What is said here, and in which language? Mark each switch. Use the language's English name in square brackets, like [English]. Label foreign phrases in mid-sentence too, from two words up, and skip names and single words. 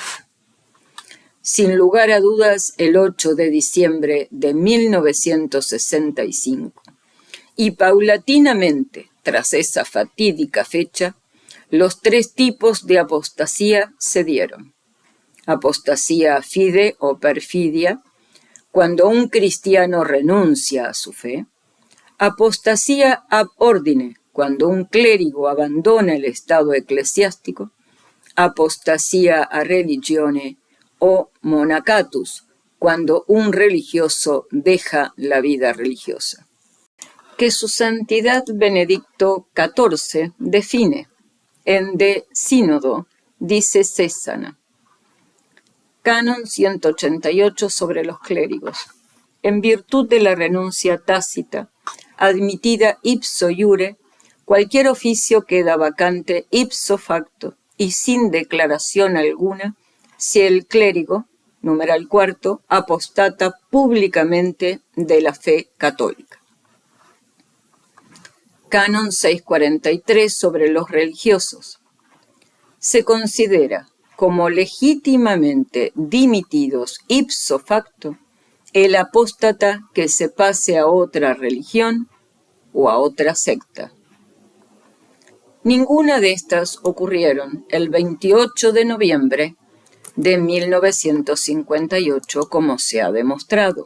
[Spanish] Sin lugar a dudas, el 8 de diciembre de 1965, y paulatinamente, tras esa fatídica fecha, los 3 tipos de apostasía se dieron. Apostasía fide o perfidia, cuando un cristiano renuncia a su fe. Apostasía [Latin] ab ordine, [Spanish] cuando un clérigo abandona el estado eclesiástico. Apostasía [Latin] a religione [Spanish] o monacatus, cuando un religioso deja la vida religiosa. Que su santidad Benedicto XIV define en De Sínodo Diocesana. Canon 188 sobre los clérigos. En virtud de la renuncia tácita, admitida [Latin] ipso iure, [Spanish] cualquier oficio queda vacante [Latin] ipso facto [Spanish] y sin declaración alguna si el clérigo, numeral 4, apostata públicamente de la fe católica. Canon 643 sobre los religiosos. Se considera como legítimamente dimitidos [Latin] ipso facto [Spanish] el apóstata que se pase a otra religión o a otra secta. Ninguna de estas ocurrieron el 28 de noviembre de 1958, como se ha demostrado.